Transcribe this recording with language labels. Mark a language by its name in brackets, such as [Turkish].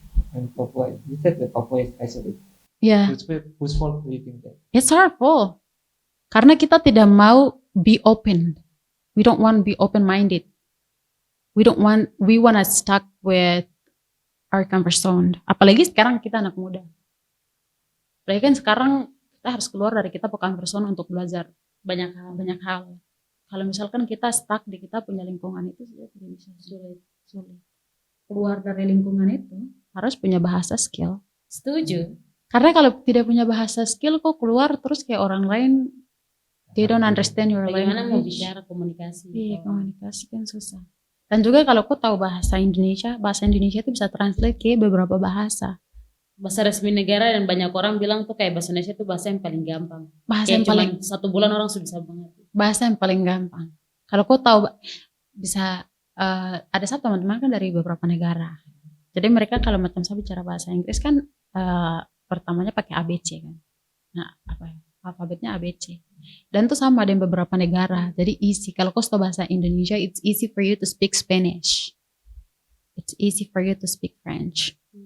[English] And Papua, you said that Papua is isolated. [Indonesian] Ya, [English] Wishful thinking. it's hurtful. [Indonesian] Karena kita tidak mau [English] be open. We don't want to be open-minded. We want to stuck with our comfort zone. [Indonesian] Apalagi sekarang kita anak muda. Apalagi kan sekarang kita harus keluar dari kita comfort zone untuk belajar banyak hal. Kalau misalkan kita stuck di kita punya lingkungan itu tidak bisa, sulit. Keluar dari lingkungan itu harus punya bahasa skill. Setuju. Karena kalau tidak punya bahasa skill kok keluar terus kayak orang lain, [English] they don't understand your [Indonesian] Bagaimana mau [English] language. [Indonesian] bicara komunikasi? Iya, komunikasi kan susah. Dan juga kalau kau tahu bahasa Indonesia itu bisa translate ke beberapa bahasa. Bahasa resmi negara dan banyak orang bilang tuh kayak bahasa Indonesia tuh bahasa yang paling gampang. Bahasa Kayak yang paling cuma 1 bulan orang sudah bisa mengerti. bahasa yang paling gampang. Kalau kau tahu bisa ada satu teman-teman kan dari beberapa negara. Jadi mereka kalau macam saya bicara bahasa Inggris kan pertamanya pakai ABC kan. Nah, alfabetnya ABC. Dan itu sama dengan beberapa negara. Jadi easy. Kalau kau tahu bahasa Indonesia, [English] it's easy for you to speak Spanish. It's easy for you to speak French.